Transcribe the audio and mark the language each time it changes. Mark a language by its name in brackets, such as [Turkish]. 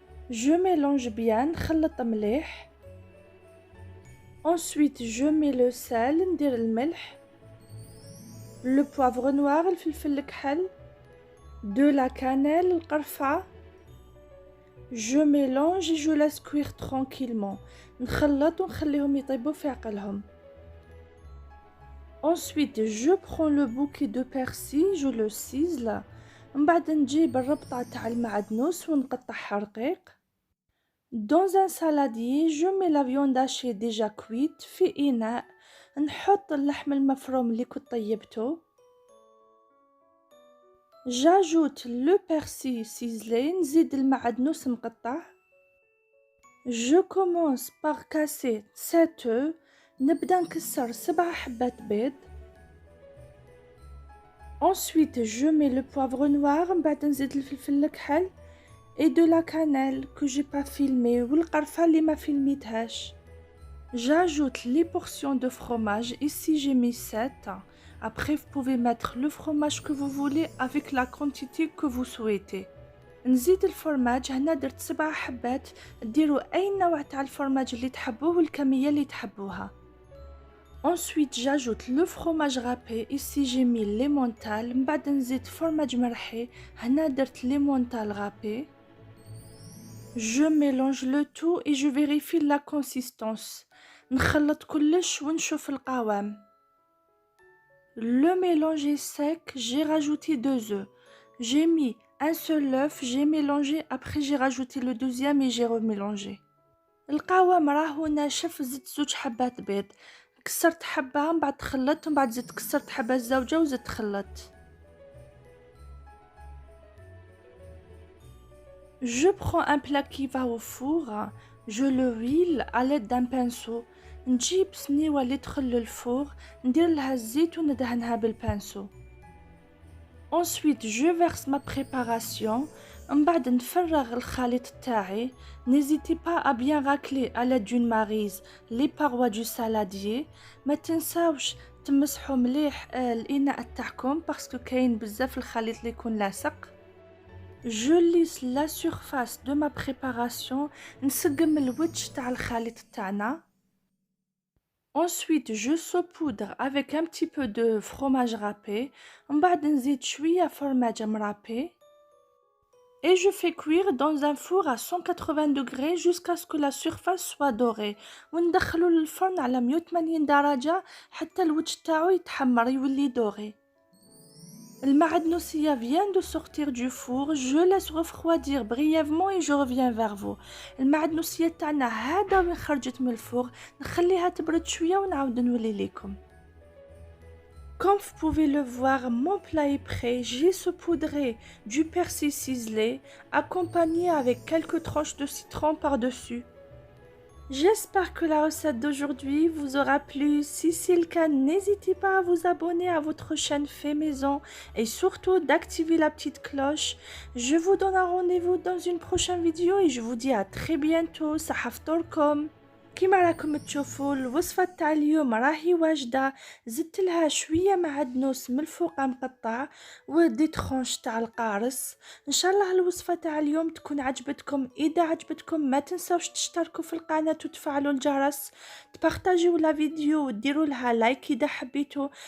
[French] Je mélange bien, [Arabic] نخلط مليح. [French] Ensuite, je mets le sel, [Arabic] ندير الملح. [French] Le poivre noir, [Arabic] الفلفل الكحل. [French] De la cannelle, القرفة. Je mélange et je laisse cuire tranquillement. [Arabic] نخلط ونخليهم يطيبوا في عقلهم. [French] Ensuite, je prends le bouquet de persil, je le cisle. [Arabic] من بعد نجيب الربطة تاع المعدنوس ونقطعها رقيق. [French] Dans un saladier, je mets la viande hachée déjà cuite [Arabic] في إناء. نحط اللحم المفروم اللي كنت طيبته. [French] J'ajoute le persil ciselé. [Arabic] نزيد المعدنوس مقطع. [French] Je commence par casser 7 œufs. [Arabic] نبدأ نكسر 7 حبات بيض. [French] Ensuite, je mets le poivre noir. [Arabic] من بعد نزيد الفلفل الكحل. [French] Et de la cannelle que j'ai pas filmé [Arabic] والقرفة اللي ما فيلميتهاش. [French] J'ajoute les portions de fromage. Ici j'ai mis 7. Après vous pouvez mettre le fromage que vous voulez avec la quantité que vous souhaitez. [Arabic] نزيد الفرماج. هنا درت 7 حبات. ديروا اي نوع تاع الفرماج اللي تحبوه والكمية اللي تحبوها. [French] Ensuite j'ajoute le fromage râpé. Ici j'ai mis l'emmental. [Arabic] من بعد نزيد فرماج مرحي. هنا درت [French] l'emmental râpé. Je mélange le tout et je vérifie la consistance. [Arabic] نخلط كلش ونشوف القوام. [French] Le mélange est sec, j'ai rajouté 2 œufs. J'ai mis un seul œuf, j'ai mélangé, après j'ai rajouté le deuxième et j'ai remélangé. [Arabic] القوام راهو ناشف. زدت 2 حبات بيض. كسرت حبة من بعد تخلطت من بعد زدت كسرت حبة زوجة وزدت خلطت. [French] Je prends un plat qui va au four, je le huile à l'aide d'un pinceau. [Arabic] نجيب سنيوة اللي تدخل للفور. ندير لها الزيت وندهنها بالبانسو. [French] Ensuite, je verse ma préparation. [Arabic] من بعد نفرغ الخليط تاعي. [French] N'hésitez pas à bien racler à l'aide d'une maryse les parois du saladier. [Arabic] ما تنساوش تمسحوا مليح الإناء تاعكم باسكو كاين بزاف الخليط اللي يكون لاصق. [French] Je lisse la surface de ma préparation. [Arabic] نسقم الوجه تاع الخليط تاعنا. [French] Ensuite, je saupoudre avec un petit peu de fromage râpé. [Arabic] من بعد نزيد شوية فرماج مرابي. [French] Et je fais cuire dans un four à 180 degrés jusqu'à ce que la surface soit dorée. [Arabic] وندخلو للفرن على 180 درجة حتى الوجه تاعو يتحمر يولي دوري. [French] Le ma'adnoussiya vient de sortir du four. Je laisse refroidir brièvement et je reviens vers vous. [Arabic] المعدنوسية تاعنا هذا وين خرجت من الفور. نخليها تبرد شوية ونعاود نولي لكم. [French] Comme vous pouvez le voir, mon plat est prêt. J'ai saupoudré du persil ciselé, accompagné avec quelques tranches de citron par-dessus. J'espère que la recette d'aujourd'hui vous aura plu. Si c'est le cas, n'hésitez pas à vous abonner à votre chaîne fait maison et surtout d'activer la petite cloche. Je vous donne un rendez-vous dans une prochaine vidéo et je vous dis à très bientôt. [Arabic] صحة فطوركم. كيما راكم تشوفوا الوصفة تاع اليوم راهي واجدة. زدت لها شوية معدنوس من الفوق مقطع ودي ترونش تاع القارص. ان شاء الله الوصفة تاع اليوم تكون عجبتكم. اذا عجبتكم ما تنسوش تشتركوا في القناة وتفعلوا الجرس، تبارطاجيو لا فيديو وديروا لها لايك اذا حبيتوا.